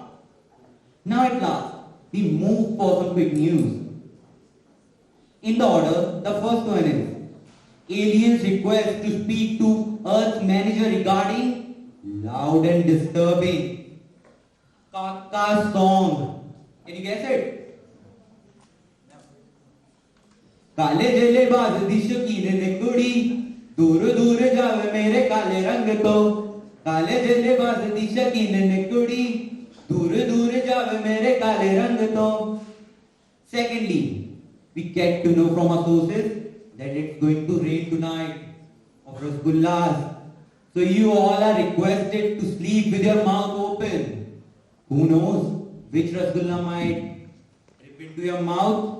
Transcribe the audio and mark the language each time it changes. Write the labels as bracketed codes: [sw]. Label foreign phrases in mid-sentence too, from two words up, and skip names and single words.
[en] Now at last, we move for some quick news. In the order, the first one is aliens request to speak to Earth's manager regarding loud and disturbing Kaka song. Can you guess it? [pa] ਕਾਲੇ ਜਲੇ ਬਾਜ ਦੀ ਸ਼ੌਕੀਨ ਨੇ ਕੁੜੀ ਦੂਰ ਦੂਰ ਜਾਵੇ ਮੇਰੇ ਕਾਲੇ ਰੰਗ ਤੋਂ ਕਾਲੇ ਜਲੇ ਬਾਜ ਦੀ ਸ਼ੌਕੀਨ ਨੇ ਕੁੜੀ ਦੂਰ ਦੂਰ ਜਾਵੇ ਮੇਰੇ ਕਾਲੇ ਰੰਗ ਤੋਂ. [en] Secondly, we get to know from our sources that it's going to rain tonight of rasgullas. So you all are requested to sleep with your mouth open. Who knows which rasgulla might rip into your mouth?